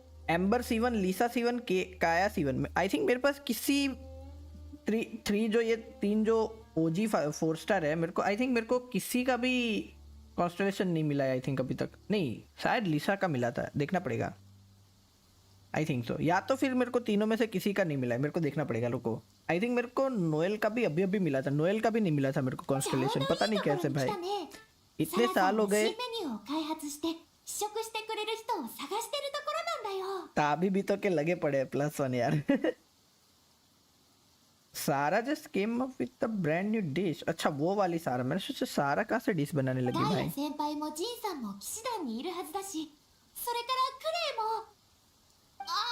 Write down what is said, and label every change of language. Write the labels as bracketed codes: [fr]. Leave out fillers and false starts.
[hi] Amber C1, लीसा C1, काया C1 में [en] I think [hi] मेरे पास किसी थ्री जो ये 3 जो ओजी 4 स्टार है, मेरे को आई थिंक मेरे को किसी का भी कॉन्स्टलेशन नहीं मिला है आई थिंक अभी तक. नहीं शायद लीसा का मिला था, देखना पड़ेगा. [en] I think so. [hi] या तो फिर मेरे को तीनों में से किसी का नहीं मिला है, मेरे को देखना पड़ेगा. रुको. [en] I think [hi] मेरे को नोएल का भी अभी मिला था. नोएल का भी नहीं मिला था मेरे को कॉन्स्टलेशन. पता नहीं कैसे भाई, इतने साल हो गए. [ja] 新メニューを開発して試食してくれる人を探してるところなんだよ。 [hi] ताबी भी तो के लगे पड़े +1 यार. [en] Sara just came up with the brand new dish. [hi] अच्छा वो वाली सारा, मैंने सोचा सारा कहाँ से डिश बनाने लगी [ja] ダイヤ先輩もジンさんも騎士団にいるはずだし、それからクレイも。